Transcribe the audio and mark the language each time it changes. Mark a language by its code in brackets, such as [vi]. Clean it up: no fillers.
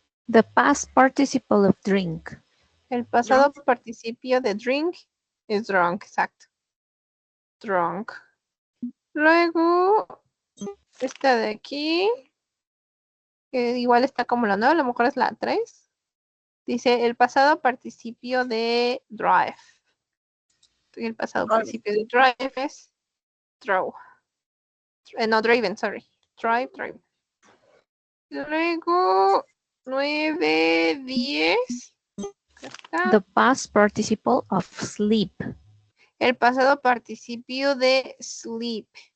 [en] The past participle of drink. [es] El pasado participio de drink es drunk, exacto. Drunk. Luego, esta de aquí, que igual está como la 9, a lo mejor es la 3. Dice el pasado participio de drive. Y el pasado participio de drive es draw. No, driven, sorry. Drive, drive. Luego, 9, 10. [en] The past participle of sleep. [es] El pasado participio de sleep.